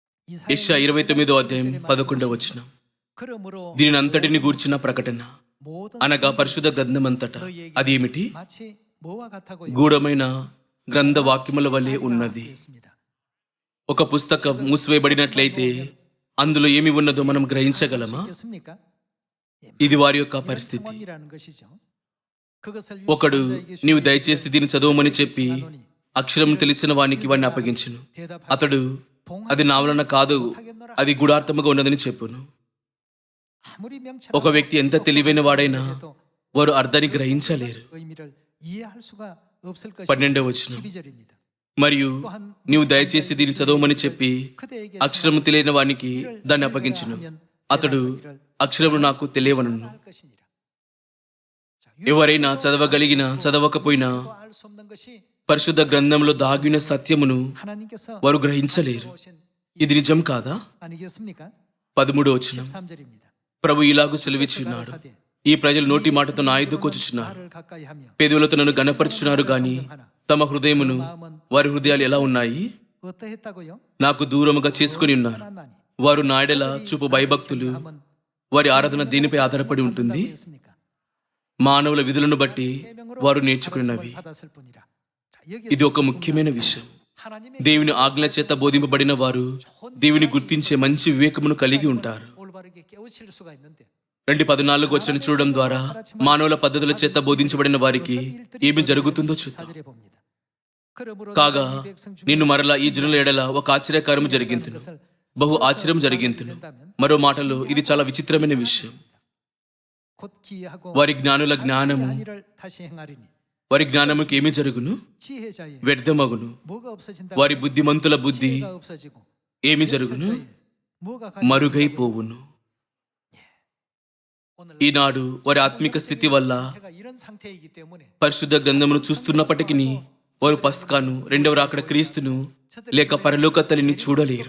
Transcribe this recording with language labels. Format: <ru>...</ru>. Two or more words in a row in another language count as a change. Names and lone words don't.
<te>యెషయా 29వ అధ్యాయం 11వ వచనం.</te> <ko>그러므로</ko> <te>దీనిని అంతటిని గూర్చిన ప్రకటన</te> <ko>모든</ko> <te>అనగా పరిశుద్ధ గ్రంథమంతట అది ఏమిటి?</te> <ko>마치 뭐와 같다고</ko> <te>గూఢమైన గ్రంథ వాక్యముల వలె ఉన్నది.</te> <ko>했습니다.</ko> <te>ఒక పుస్తకం మూసివేయబడినట్లయితే అందులో ఏమి ఉన్నదో మనం గ్రహించగలమా?</te> <ko>있겠습니까?</ko> <te>ఇది వారి యొక్క పరిస్థితి.</te> <ko>상황이라는 것이죠. 그것을</ko> <te>ఒకడు</te> <ko>유시민자에게</ko> <te>నీవు దయచేసి దీన్ని చదవమని చెప్పి</te> <ko>주시노니</ko> <te>అక్షరం తెలిసిన వానికి వాడిని అప్పగించును.</te> <ko>대답하되</ko> <te>అతడు అది నా వలన కాదు, అది గూఢార్థముగా ఉన్నదని చెప్పును.</te> <ko>아무리 명철하고</ko> <te>ఒక వ్యక్తి ఎంత తెలివైన వాడైనా</te> <ko>해도</ko> <te>వారు అర్థాన్ని గ్రహించలేరు.</te> <ko>의미를 이해할 수가 없을 것이</ko> <te>12వ వచనం.</te> <ko>12절입니다.</ko> <te>మరియు నీవు దయచేసి దీన్ని చదవమని చెప్పి</te> <ko>그대에게</ko> <te>అక్షరము తెలియని వానికి దాన్ని అప్పగించును. అతడు అక్షరము నాకు తెలియవనును.</te> <ko>할 것이니라. 자,</ko> <te>ఎవరైనా చదవగలిగినా చదవకపోయినా</te> <ko>유시민자도 알 수 없는 것이</ko> <te>పరిశుద్ధ గ్రంథంలో దాగిన సత్యమును</te> <ko>하나님께서</ko> <te>వారు గ్రహించలేరు.</te> <ko>오신</ko> <te>ఇది నిజం కాదా?</te> <ko>아니겠습니까?</ko> <te>13వ వచనం.</te> <ko>13절입니다.</ko> <te>ప్రభు ఇలాగు సెలవిచ్చున్నాడు, ఈ ప్రజలు నోటి మాటతో నా యుద్ధకు వచ్చుచున్నారు,</te> <ko>나를 가까이 하며</ko> <te>పెదవులతో నన్ను గణపరుచున్నారు గాని తమ హృదయమును వారి హృదయాలు ఎలా ఉన్నాయి?</te> <ko>어떠했다고요?</ko> <te>నాకు దూరముగా చేసుకుని ఉన్నారు.</te> <ko>하나님</ko> <te>వారు నా ఎడల చూపు భయభక్తులు, వారి ఆరాధన దేనిపై ఆధారపడి ఉంటుంది?</te> <ko>했습니까?</ko> <te>మానవుల విధులను బట్టి వారు నేర్చుకున్నవి.</te> <ko>받았을 뿐이라. 자, 여기서</ko> <te>ఇది ఒక ముఖ్యమైన విషయం.</te> <ko>하나님의</ko> <te>దేవుని ఆజ్ఞల చేత బోధింపబడిన వారు దేవుని గుర్తించే మంచి వివేకమును కలిగి ఉంటారు.</te> <ko>올바르게 깨우칠 수가 있는데</ko> <te>2:14 వచనం చూడడం ద్వారా మానవుల పద్ధతుల చేత బోధించబడిన వారికి ఏమి జరుగుతుందో చూద్దాం.</te> <ko>4절에 봅니다. 그러므로</ko> <te>కాగా</te> <ko>이 백성 중에</ko> <te>నిన్ను మరలా ఈ జనుల ఎడల ఒక ఆశ్చర్యకారము జరిగింతును, బహు ఆశ్చర్యం జరిగింతును. మరో మాటలో ఇది చాలా విచిత్రమైన విషయం.</te> <ko>곧 기하고</ko> <te>వారి జ్ఞానుల జ్ఞానము,</te> <ko>아니를 다시 행하리니</ko> <te>వారి జ్ఞానముకి ఏమి జరుగును?</te> <ko>지혜자의</ko> <te>వ్యర్థమగును.</te> <ko>뭐가 없어진다?</ko> <te>వారి బుద్ధిమంతుల బుద్ధి</te> <ko>지혜가 없어지고</ko> <te>ఏమి జరుగును?</te> <ko>명철자의 뭐가</ko> <te>మరుగైపోవును.</te> <ko>오늘</ko> <te>ఈనాడు వారి ఆత్మిక స్థితి వల్ల</te> <ko>상태가 이런 상태이기 때문에</ko> <te>పరిశుద్ధ గ్రంథమును చూస్తున్నప్పటికీ వారు పస్కాను, రెండవ రాకడ క్రీస్తును లేక పరలోక తల్లిని చూడలేరు.</te>